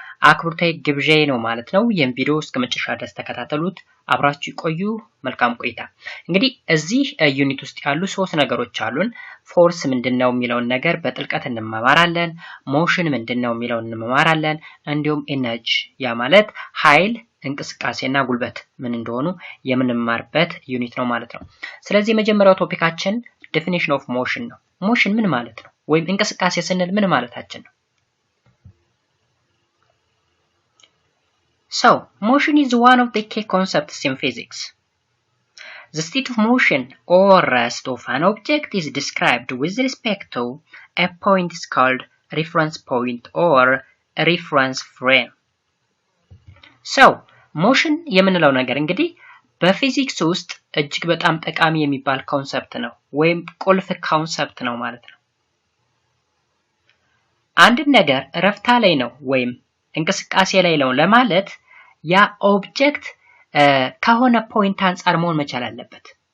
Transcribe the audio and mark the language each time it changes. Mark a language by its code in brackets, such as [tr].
[am] አክብሮታዊ ግብዣዬ ነው ማለት ነው ይህን ቪዲዮ እስከ መጨረሻ ድረስ ተከታተሉት አብራችሁ ቆዩ መልካም ቆይታ እንግዲህ እዚህ ዩኒት ውስጥ ያሉ ሶስት ነገሮች አሉን ፎርስ ምንድነው የሚለውን ነገር በጥልቀት እንመማራለን ሞሽን ምንድነው የሚለውን እንመማራለን እንዲሁም ኤነርጂ ያ ማለት ኃይል እንቅስቃሴና ጉልበት ምን እንደሆኑ የምንማርበት ዩኒት ነው ማለት ነው ስለዚህ የመጀመሪያው ቶፒካችን ዴፊኒሽን ኦፍ ሞሽን ነው ሞሽን ምን ማለት ነው ወይም እንቅስቃሴ ስንል ምን ማለታችን ነው [en] So, motion is one of the key concepts in physics. The state of motion or rest of an object is described with respect to a point is called reference point or reference frame. [am] So, motion የምንለው ነገር እንግዲህ በፊዚክስ ውስጥ እጅግ በጣም ጠቃሚ የሚባል ኮንሰፕት ነው ወይም ቁልፍ ኮንሰፕት ነው ማለት ነው። አንድ ነገር ረፍታ ላይ ነው ወይም እንቅስቃሴ ላይ ነው ለማለት ያ ኦብጀክት ከሆነ ፖይንት አንፃር መሆን መቻል አለበት